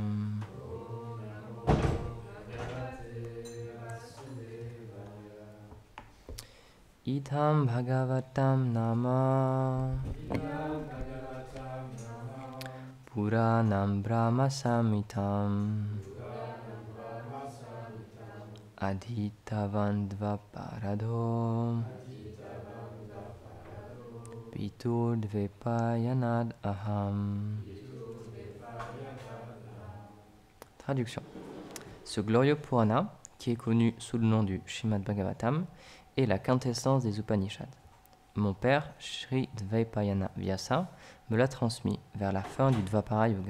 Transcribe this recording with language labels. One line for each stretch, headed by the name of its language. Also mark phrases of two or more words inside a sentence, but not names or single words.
Sanskrit: Idam Bhagavatam Nama Puranam Brahma Samitam Adhitavandva Parado Pitur Dvepayanad Aham.
French: Traduction. Ce glorieux Purana, qui est connu sous le nom du Srimad Bhagavatam, est la quintessence des Upanishads. Mon père, Sri Dvaipayana Vyasa, me l'a transmis vers la fin du Dvapara Yuga.